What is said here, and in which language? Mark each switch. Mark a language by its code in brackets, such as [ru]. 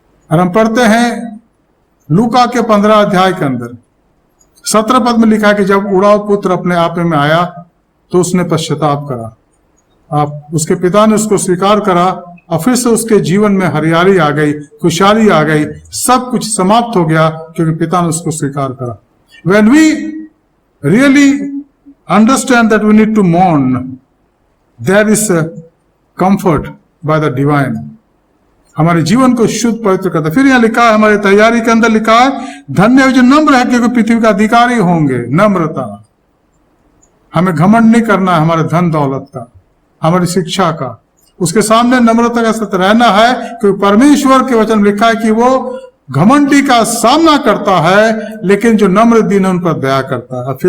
[hi] और हम पढ़ते हैं लूका के 15 अध्याय के अंदर 17 पद में लिखा है कि जब उड़ाव पुत्र अपने आप में आया तो उसने पश्चाताप करा। आप उसके पिता ने उसको स्वीकार करा और फिर से उसके जीवन में हरियाली आ गई, खुशहाली आ गई, सब कुछ समाप्त हो गया क्योंकि पिता ने उसको स्वीकार करा। [en] When we really understand that we need to mourn, there is a comfort by the divine. [hi] हमारे जीवन को शुद्ध पवित्र करता है। फिर यहाँ लिखा है, हमारी तैयारी के अंदर लिखा है, धन्य जो नम्र है क्योंकि पृथ्वी का अधिकारी होंगे। नम्रता, हमें घमंड नहीं करना है हमारे धन दौलत का, हमारी शिक्षा का। उसके सामने नम्रता के साथ रहना है क्योंकि परमेश्वर के वचन लिखा है कि वो घमंडी का सामना करता है, लेकिन जो नम्र दीन उन पर दया करता है।